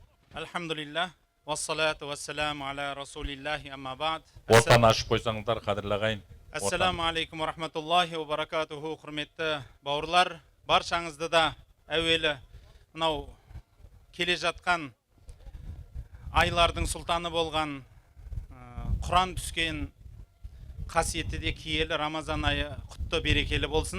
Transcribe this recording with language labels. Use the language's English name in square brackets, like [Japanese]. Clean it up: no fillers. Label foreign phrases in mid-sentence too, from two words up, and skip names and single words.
[Arabic] Alhamdulillah, والصلاة والسلام على رسول الله أما بعد. [Kazakh] Ортаны ашып қойсаңыздар, қадірлі ағайын. [Arabic] السلام عليكم ورحمة الله وبركاته. [Kazakh] Құрметті бауырлар, баршаңызды да әуелі мынау келе жатқан айлардың сұлтаны болған Құран түскен қасиетті де киелі Рамазан айы құтты берекелі болсын.